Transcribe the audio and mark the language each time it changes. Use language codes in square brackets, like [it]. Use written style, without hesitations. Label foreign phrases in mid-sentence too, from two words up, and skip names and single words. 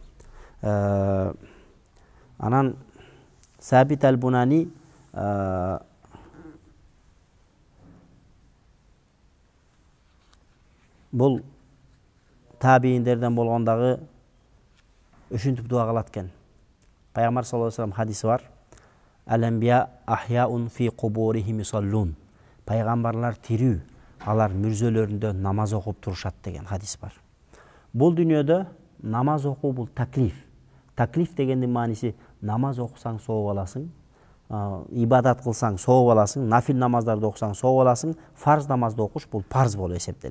[ky] Анан Сабит аль-Бунани бул табииндерден болгондагы ушинтип дуа кылат экен. Пайгамбар [ar] صلى الله عليه وسلم [ky] хадиси бар. [ar] الأنبياء أحياء في قبورهم يصلون. [ky] Пайгамбарлар тирүү, алар мүрзөлөрүндө намаз окуп турушат деген хадис бар. Бул дүйнөдө намаз окуу бул таклиф. Таклиф дегендин мааниси намаз окусаң сооп аласың, ибадат кылсаң сооп аласың, нафил намаздарды окусаң сооп аласың, фарз намазды окуш бул парз болуп эсептелет.